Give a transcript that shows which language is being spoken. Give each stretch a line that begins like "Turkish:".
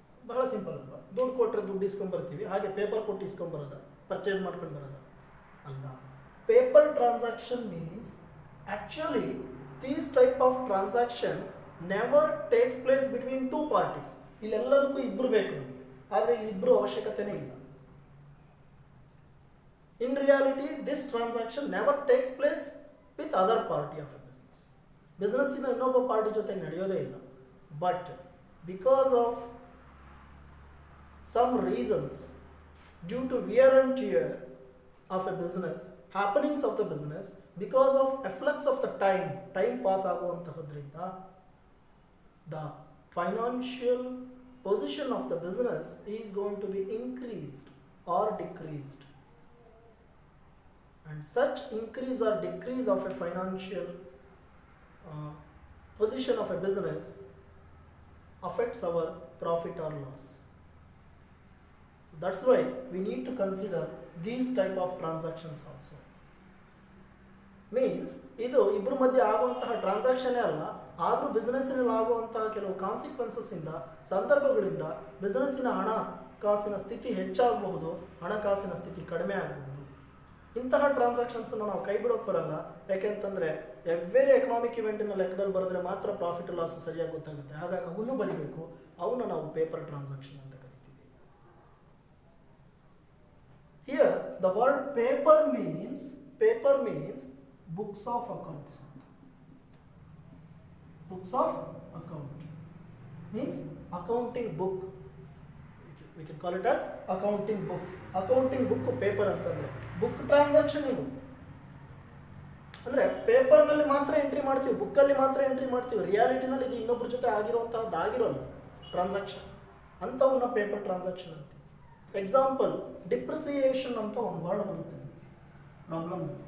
Kannada: ಬಹಳ ಸಿಂಪಲ್ ಅಲ್ವಾ, ದುಡ್ಡು ಕೊಟ್ಟರೆ ದುಡ್ಡು ಇಸ್ಕೊಂಡ್ಬರ್ತೀವಿ, ಹಾಗೆ ಪೇಪರ್ ಕೊಟ್ಟು ಇಸ್ಕೊಂಬರೋದ, ಪರ್ಚೇಸ್ ಮಾಡ್ಕೊಂಡು ಬರೋದ ಅಲ್ಲ.
English: Paper transaction means actually these type of transaction never takes place between 2 parties.
Kannada: ಇಲ್ಲೆಲ್ಲದಕ್ಕೂ ಇಬ್ಬರು ಬೇಕು ನಮಗೆ, ಆದರೆ ಇಲ್ಲಿ ಇಬ್ಬರು ಅವಶ್ಯಕತೆನೇ ಇಲ್ಲ.
English: In reality, this transaction never takes place with other party of a business.
Kannada: ಬಿಸ್ನೆಸ್ಸಿನ ಇನ್ನೊಬ್ಬ ಪಾರ್ಟಿ ಜೊತೆ ನಡೆಯೋದೇ ಇಲ್ಲ.
English: but because of some reasons, due to wear and tear of a business, happenings of the business, because of efflux of the time pass
Kannada: ಆಗುವಂತಹದ್ರಿಂದ
English: the financial position of the business is going to be increased or decreased. And such increase or decrease of a financial position of a business affects our profit or loss. That's why we need to consider these type of transactions also.
Kannada: Means ಇದು ಇಬ್ಬರ ಮಧ್ಯೆ ಆಗುವಂತಹ ಟ್ರಾನ್ಸಾಕ್ಷನ್ನೇ ಅಲ್ಲ, ಆದರೂ ಬಿಸ್ನೆಸ್ಸಿನಲ್ಲಿ ಆಗುವಂತಹ ಕೆಲವು consequences ಇಂದ, ಸಂದರ್ಭಗಳಿಂದ ಬಿಸ್ನೆಸ್ಸಿನ ಹಣಕಾಸಿನ ಸ್ಥಿತಿ ಹೆಚ್ಚಾಗಬಹುದು, ಹಣಕಾಸಿನ ಸ್ಥಿತಿ ಕಡಿಮೆ ಆಗಬಹುದು. ಇಂತಹ ಟ್ರಾನ್ಸಾಕ್ಷನ್ಸನ್ನು ನಾವು ಕೈ ಬಿಡೋಕೆ ಬರಲ್ಲ. ಯಾಕೆಂತಂದರೆ ಎವ್ರಿ ಎಕನಾಮಿಕ್ ಇವೆಂಟಿನ ಲೆಕ್ಕದಲ್ಲಿ ಬರೆದ್ರೆ ಮಾತ್ರ ಪ್ರಾಫಿಟ್ ಲಾಸ್ ಸರಿಯಾಗಿ ಗೊತ್ತಾಗುತ್ತೆ. ಹಾಗಾಗಿ ಅವನ್ನೂ ಬರೀಬೇಕು, ಅವನ್ನ ನಾವು ಪೇಪರ್ ಟ್ರಾನ್ಸಾಕ್ಷನ್ ಅಂತ ಕರಿತೀವಿ.
English: Here the word paper means books of accounts. Books of account means accounting book. We can call it as accounting book.
Kannada: Accounting book paper ಅಂತಂದರೆ ಬುಕ್ ಟ್ರಾನ್ಸಾಕ್ಷನ್ ಇದು. ಅಂದರೆ ಪೇಪರ್ನಲ್ಲಿ ಮಾತ್ರ ಎಂಟ್ರಿ ಮಾಡ್ತೀವಿ, ಬುಕ್ಕಲ್ಲಿ ಮಾತ್ರ ಎಂಟ್ರಿ ಮಾಡ್ತೀವಿ. ರಿಯಾಲಿಟಿನಲ್ಲಿ ಇದು ಇನ್ನೊಬ್ಬರ ಜೊತೆ ಆಗಿರುವಂಥದ್ದು ಆಗಿರೋಲ್ಲ ಟ್ರಾನ್ಸಾಕ್ಷನ್, ಅಂಥವನ್ನ ಪೇಪರ್ ಟ್ರಾನ್ಸಾಕ್ಷನ್ ಅಂತೀವಿ. ಎಕ್ಸಾಂಪಲ್, ಡಿಪ್ರಿಸಿಯೇಷನ್ ಅಂತ ಒಂದು ವರ್ಡ್ ಬರುತ್ತೆ ಪ್ರಾಬ್ಲಮ್.